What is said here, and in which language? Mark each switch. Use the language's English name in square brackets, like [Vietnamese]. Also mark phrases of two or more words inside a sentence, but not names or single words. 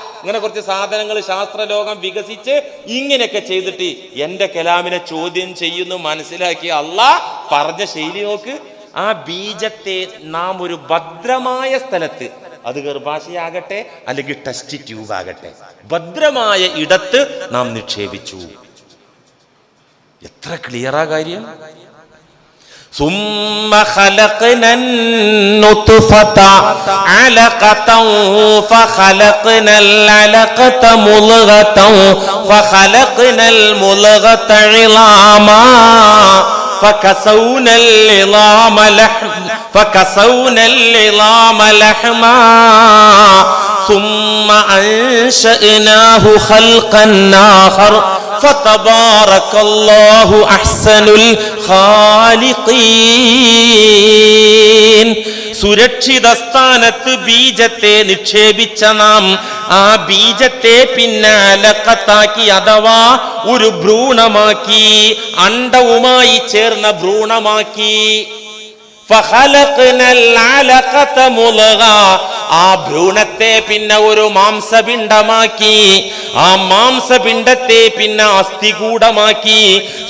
[Malayalam] ഇങ്ങനെ കുറച്ച് സാധനങ്ങൾ ശാസ്ത്രലോകം വികസിച്ച് ഇങ്ങനെയൊക്കെ ചെയ്തിട്ട് എന്റെ കലാമിനെ ചോദ്യം ചെയ്യുന്നു മനസ്സിലാക്കി അള്ളാഹ് പറഞ്ഞ ശൈലി നോക്ക്. ആ ബീജത്തെ നാം ഒരു ഭദ്രമായ സ്ഥലത്ത്, അത് ഗർഭാശയാകട്ടെ അല്ലെങ്കിൽ [English] test tube [Malayalam] ആകട്ടെ, ഭദ്രമായ ഇടത്ത് നാം നിക്ഷേപിച്ചു. എത്ര ക്ലിയറാ കാര്യം. [Arabic] ثم خلقنا النطفة علقة فخلقنا العلقة مضغة فخلقنا المضغة عظاما فكسونا العظام لحما ثم أنشأناه خلقا آخر فتبارك الله أحسن الخالقين. [Malayalam] സുരക്ഷിത സ്ഥാനത്ത് ബീജത്തെ നിക്ഷേപിച്ച നാം ആ ബീജത്തെ പിന്നെ അലക്കത്താക്കി, അഥവാ ഒരു ഭ്രൂണമാക്കി, അണ്ഡവുമായി ചേർന്ന ഭ്രൂണമാക്കി. ആ ഭ്രൂണത്തെ പിന്നെ ഒരു മാംസപിണ്ഡമാക്കി, ആ മാംസപിണ്ഡത്തെ പിന്നെ അസ്ഥികൂടമാക്കി.